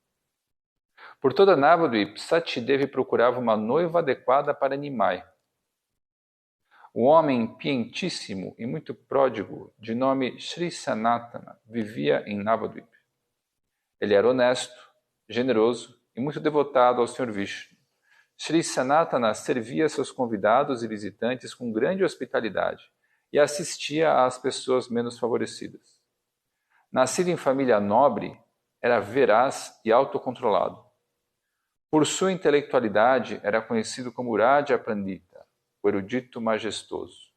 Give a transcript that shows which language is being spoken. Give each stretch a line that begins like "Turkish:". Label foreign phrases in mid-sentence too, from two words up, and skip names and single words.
Portuguese: Por toda Navadvip, Satidevi procurava uma noiva adequada para Nimai. Um homem pientíssimo e muito pródigo, de nome Sri Sanatana, vivia em Navadvip. Ele era honesto, generoso e muito devotado ao Sr. Vishnu. Sri Sanatana servia seus convidados e visitantes com grande hospitalidade e assistia às pessoas menos favorecidas. Nascido em família nobre, era veraz e autocontrolado. Por sua intelectualidade, era conhecido como Raja Pandita, o erudito majestoso.